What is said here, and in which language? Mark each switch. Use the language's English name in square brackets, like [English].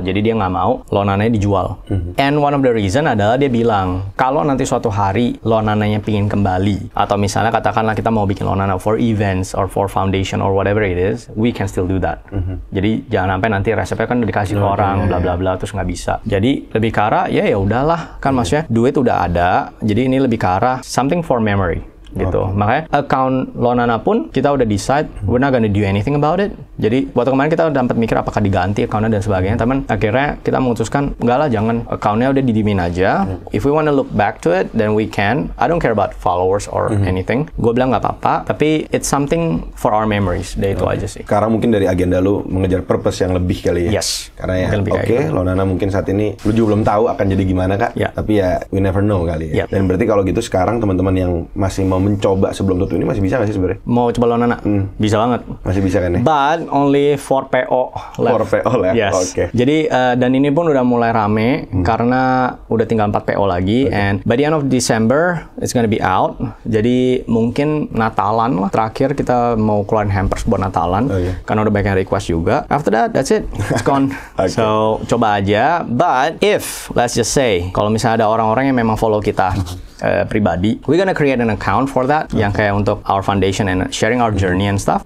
[Indonesian] Jadi dia nggak mau Lonananya dijual. [English] And one of the reason [Indonesian] adalah dia bilang, kalau nanti suatu hari Lonananya pingin kembali, atau misalnya katakanlah kita mau bikin Lonana [English] for events, or for foundation, or whatever it is, we can still do that. [Indonesian] Jadi jangan sampai nanti resepnya kan dikasih ke orang, bla bla bla, terus nggak bisa. Jadi lebih ke arah, ya udahlah, kan maksudnya duit udah ada, jadi ini lebih ke arah [English] something for memory. [Indonesian] Gitu. Makanya account Lonana pun kita udah decide [English] we're not gonna do anything about it. [Indonesian] Jadi waktu kemarin kita udah sempat mikir apakah diganti accountnya dan sebagainya, tapi akhirnya kita memutuskan enggak lah, jangan, accountnya udah didimin aja. [English] If we wanna look back to it, then we can. I don't care about followers or anything. [Indonesian] Gue bilang nggak apa-apa, tapi [English] it's something for our memories. [Indonesian] Dari itu aja sih. Karena mungkin dari agenda lu mengejar purpose yang lebih kali ya. Karena ya Lonana mungkin saat ini lu juga belum tahu akan jadi gimana Kak. Tapi ya [English] we never know [Indonesian] kali ya. Dan berarti kalau gitu sekarang teman-teman yang masih mau mencoba sebelum tutup ini masih bisa nggak sih sebenarnya? Mau coba Lonana? Bisa banget. Masih bisa kan ya? [English] But only for PO left. For PO left? Yes. [Indonesian] Oke. Jadi, dan ini pun udah mulai rame karena udah tinggal 4 PO lagi. [English] And by the end of December, it's gonna be out. [Indonesian] Jadi mungkin Natalan lah. Terakhir kita mau keluarin hampers buat Natalan. Karena udah banyak yang request juga. [English] After that, that's it. It's gone. So, [Indonesian] coba aja. [English] But if, let's just say, [Indonesian] kalau misalnya ada orang-orang yang memang follow kita pribadi, [English] we're gonna create an account for that [Indonesian] yang kayak untuk [English] our foundation and sharing our journey and stuff.